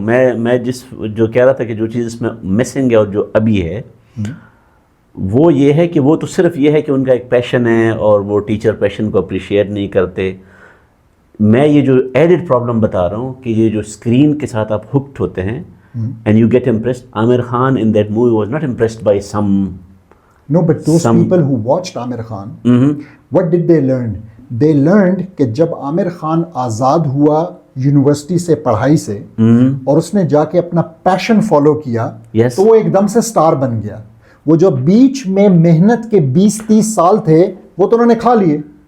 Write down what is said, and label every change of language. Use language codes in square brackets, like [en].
[ur] میں جس جو کہہ رہا تھا کہ جو چیز اس میں مسنگ ہے اور جو ابھی ہے وہ یہ ہے کہ وہ تو صرف یہ ہے کہ ان کا ایک پیشن ہے اور وہ ٹیچر پیشن کو اپریشیٹ نہیں کرتے. میں یہ جو ایڈڈ پرابلم بتا رہا ہوں کہ یہ جو اسکرین کے ساتھ آپ ہکڈ ہوتے ہیں and you get impressed. [en] Aamir Khan in that movie was not impressed by some. No, but those people who watched Aamir Khan, what did they learn? [ur] They learned کہ جب عامر خان آزاد ہوا یونیورسٹی سے پڑھائی سے اور اس نے جا کے اپنا پیشن فالو کیا تو وہ ایک دم سے سٹار بن گیا. وہ جو بیچ میں محنت کے 20-30 سال تھے وہ تو انہوں نے کھا لیے.